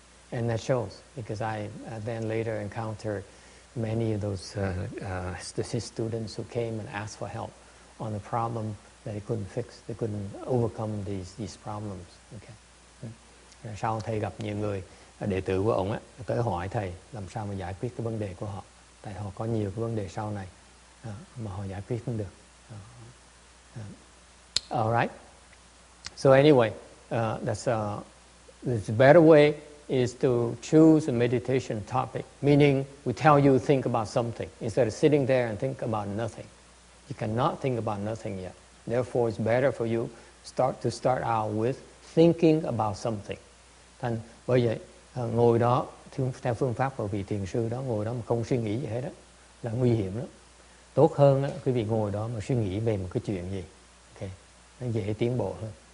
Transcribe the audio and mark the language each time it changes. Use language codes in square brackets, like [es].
[en] And that shows because I then later encountered many of those his students who came and asked for help on the problem that they couldn't fix. They couldn't overcome these problems. Okay. [vi] Sau thầy gặp nhiều người đệ tử của ông tới hỏi thầy làm sao mà giải quyết cái vấn đề của họ, tại họ có nhiều cái vấn đề sau này mà họ giải quyết không được. [en] All right. So anyway, that's the better way is to choose a meditation topic, meaning we tell you think about something instead of sitting there and think about nothing. You cannot think about nothing yet. Therefore, it's better for you start out with thinking about something. [vi] Thành bởi vậy ngồi đó theo phương pháp của vị thiền sư đó, ngồi đó mà không suy nghĩ gì hết đó là nguy hiểm lắm. Tốt hơn đó, quý vị ngồi đó mà suy nghĩ về một cái chuyện gì, okay, nó dễ tiến bộ hơn.